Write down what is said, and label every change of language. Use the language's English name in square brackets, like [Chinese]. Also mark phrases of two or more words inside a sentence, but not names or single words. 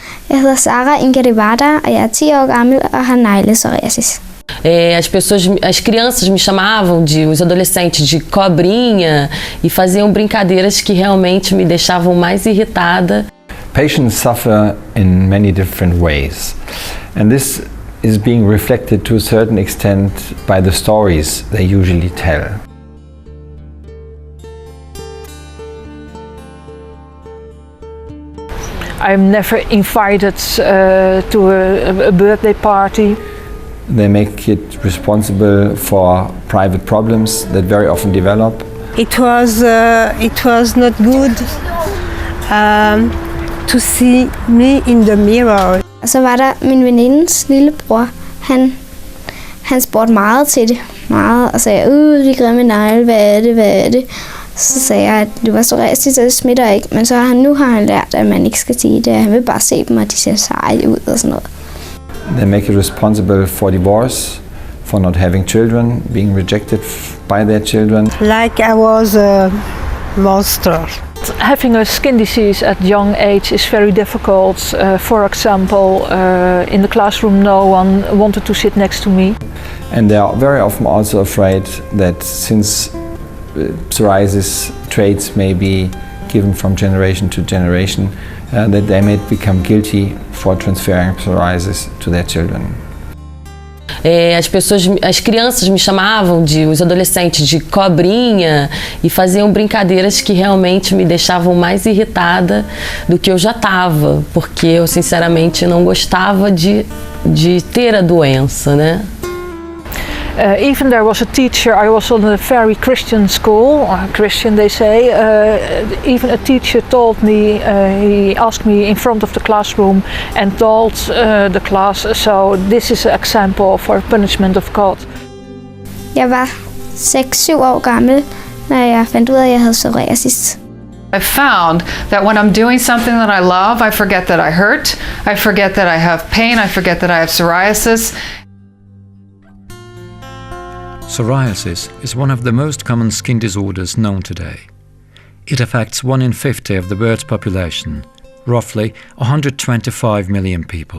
[Danish] Jeg hedder Sara Ingeribada, og jeg er 10 år gammel og har psoriasis. [Portuguese] As crianças me chamavam os adolescentes de cobrinha e faziam brincadeiras que realmente me deixavam mais irritada. [English] Patients suffer in many different ways, and this is being reflected to a certain extent by the stories they usually tell. I'm never invited to a birthday party. They make it responsible for private problems that very often develop. It was not good to see me in the mirror. [Danish] Og så var der min venindes lillebror. Han spurgte meget til det. Meget, og sagde, de grimme negle, hvad er det? Så sagde jeg, at det var psoriasis, så det smitter ikke. Men nu har han lært, at man ikke skal sige det. Han vil bare se dem, og de ser seje ud og sådan noget. [English] They make it responsible for divorce, for not having children, being rejected by their children. Like I was a monster. Having a skin disease at young age is very difficult. For example, in the classroom no one wanted to sit next to me. And they are very often also afraid that since psoriasis traits may be given from generation to generation, that they may become guilty for transferring psoriasis to their children. [Portuguese] As crianças me chamavam os adolescentes de cobrinha e faziam brincadeiras que realmente me deixavam mais irritada do que eu já estava, porque eu sinceramente não gostava de ter a doença, né? [English] Even there was a teacher, I was on a very Christian school, Christian they say, even a teacher told me, he asked me in front of the classroom and told the class, so this is an example for punishment of God. [Danish] Jeg var 6-7 år gammel, når jeg fandt ud af, at jeg havde psoriasis. [English] I found that when I'm doing something that I love, I forget that I hurt, I forget that I have pain, I forget that I have psoriasis. Psoriasis is one of the most common skin disorders known today. It affects 1 in 50 of the world's population, roughly 125 million people.